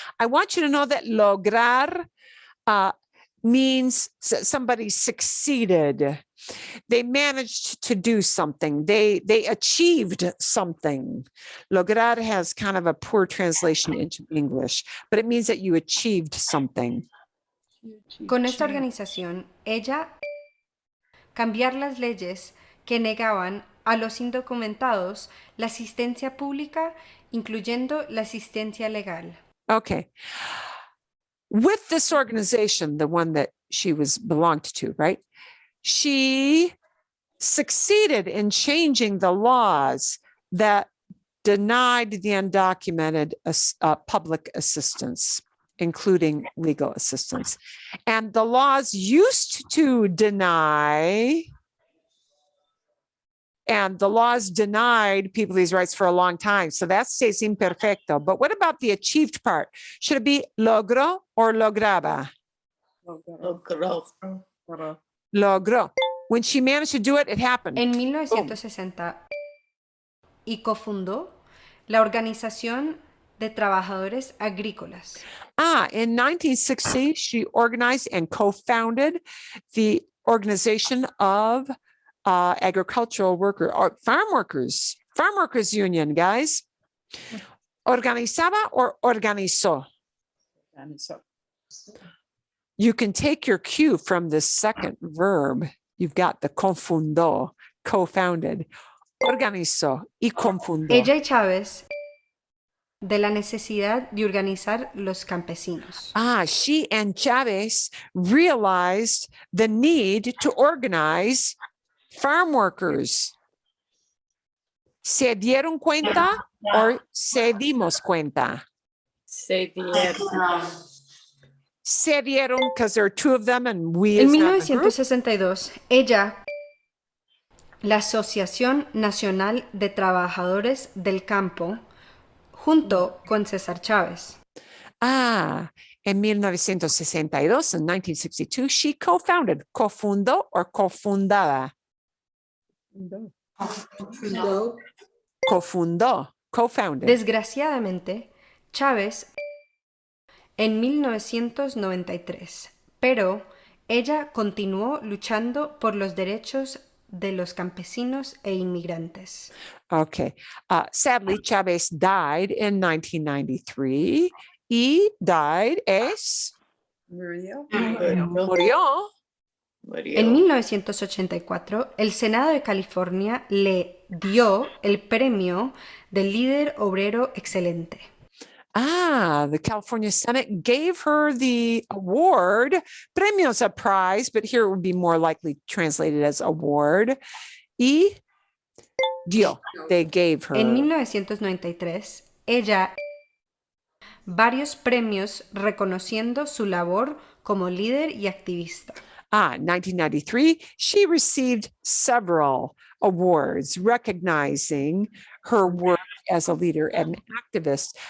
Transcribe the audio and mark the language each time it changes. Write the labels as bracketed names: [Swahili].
[English] I want you to know that lograr means somebody succeeded. They managed to do something. They achieved something. Lograr has kind of a poor translation into English, but it means that you achieved something. [Spanish] Con esta organización, ella cambiar las leyes que negaban a los indocumentados la asistencia pública, incluyendo la asistencia legal. [English] Okay. With this organization, the one that she belonged to, right? She succeeded in changing the laws that denied the undocumented public assistance, including legal assistance. And the laws used to deny, and the laws denied people these rights for a long time. So that stays imperfecto. But what about the achieved part? Should it be logró or lograba? [Spanish] Logró. Logró. [English] When she managed to do it, it happened. [Spanish] En 1960 y cofundó la Organización de Trabajadores Agrícolas. [English] In 1960, she organized and co-founded the Organization of Agricultural Workers, or Farm Workers Union, guys. [Spanish] Organizaba or organizó? [English] And so You can take your cue from the second verb. You've got the confundó, co-founded. [Spanish] Organizó y confundó. Ella y Chávez de la necesidad de organizar los campesinos. [English] She and Chavez realized the need to organize farm workers. [Spanish] ¿Se dieron cuenta o se dimos cuenta? [English] Say the [Spanish] Se dieron [English] because there are two of them and we [Spanish] En [English] is not in the group. [Spanish] 1962, ella, la Asociación Nacional de Trabajadores del Campo, junto con César Chávez. En 1962, [English] in 1962, she co-founded, cofundó or cofundada? [Spanish] Fundó. Cofundó, co-founded. Desgraciadamente, Chávez en 1993, pero ella continuó luchando por los derechos de los campesinos e inmigrantes. [English] Okay. Sadly, Chavez died in 1993. [Spanish] Y died es Murió. murió. En 1984, el Senado de California le dio el premio del líder obrero excelente. [English] The California Senate gave her the award. Premio's a prize, but here it would be more likely translated as award. [Spanish] Y dio, [English] they gave her. [Spanish] En 1993, ella varios premios reconociendo su labor como líder y activista. [English] 1993, she received several awards recognizing her work as a leader and activist.